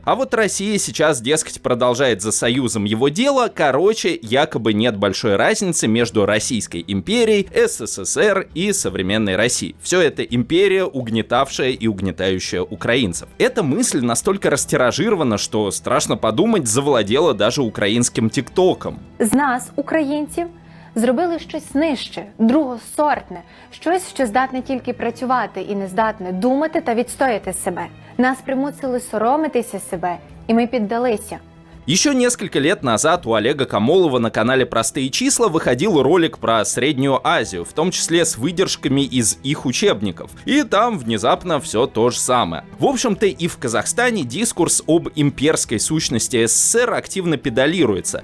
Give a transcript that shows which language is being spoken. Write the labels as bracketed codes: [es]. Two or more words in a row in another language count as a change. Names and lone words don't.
[ru] А вот Россия сейчас, дескать, продолжает за Союзом его дело. Короче, якобы нет большой разницы между Российской империей, СССР и современной Россией. Все это империя, угнетавшая и угнетающая украинцев. Эта мысль настолько растиражирована, что страшно подумать, завладела даже [uk] українським тіктоком. З нас, українців, зробили щось нижче, другосортне, щось, що здатне тільки працювати і не здатне думати та відстояти себе. Нас примусили соромитися себе, [ru] и мы піддалися. Еще несколько лет назад у Олега Камолова на канале «Простые числа» выходил ролик про Среднюю Азию, в том числе с выдержками из их учебников. И там внезапно все то же самое. В общем-то и в Казахстане дискурс об имперской сущности СССР активно педалируется.